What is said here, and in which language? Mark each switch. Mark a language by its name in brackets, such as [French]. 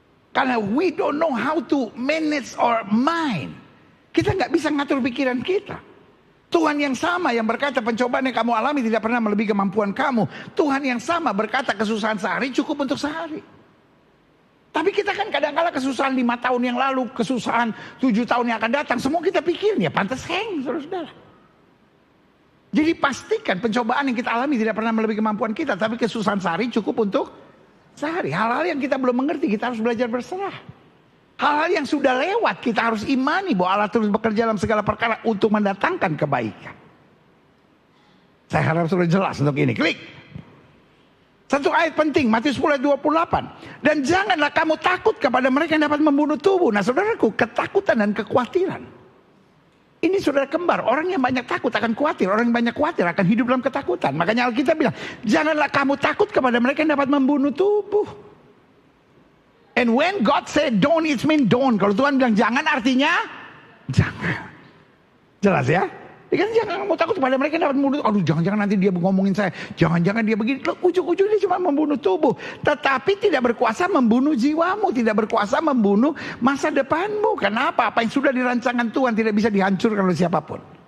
[Indonesian] Karena [English] we don't know how to manage our mind. [Indonesian] Kita nggak bisa ngatur pikiran kita. Tuhan yang sama yang berkata pencobaan yang kamu alami tidak pernah melebihi kemampuan kamu. Tuhan yang sama berkata kesusahan sehari cukup untuk sehari. Tapi kita kan kadang-kala kesusahan 5 tahun yang lalu, kesusahan 7 tahun yang akan datang, semua kita pikirin ya pantas heng, saudara-saudara. Jadi pastikan pencobaan yang kita alami tidak pernah melebihi kemampuan kita, tapi kesusahan sehari cukup untuk sehari. Hal-hal yang kita belum mengerti, kita harus belajar berserah. Hal-hal yang sudah lewat, kita harus imani bahwa Allah terus bekerja dalam segala perkara untuk mendatangkan kebaikan. Saya harap sudah jelas untuk ini. Klik. Satu ayat penting, Matius 10 ayat 28. Dan janganlah kamu takut kepada mereka yang dapat membunuh tubuh. Nah saudaraku, ketakutan dan kekhawatiran, ini saudara kembar. Orang yang banyak takut akan khawatir. Orang yang banyak khawatir akan hidup dalam ketakutan. Makanya Alkitab bilang, janganlah kamu takut kepada mereka yang dapat membunuh tubuh. [English] And when God said don't, it means don't. [Indonesian] Kalau Tuhan bilang jangan, artinya jangan. Jelas ya? Dia kan jangan kamu takut kepada mereka yang dapat membunuh. Aduh, jangan-jangan nanti dia ngomongin saya. Jangan-jangan dia begini. Ujung-ujungnya dia cuma membunuh tubuh. Tetapi tidak berkuasa membunuh jiwamu. Tidak berkuasa membunuh masa depanmu. Kenapa? Apa yang sudah dirancangkan Tuhan tidak bisa dihancurkan oleh siapapun.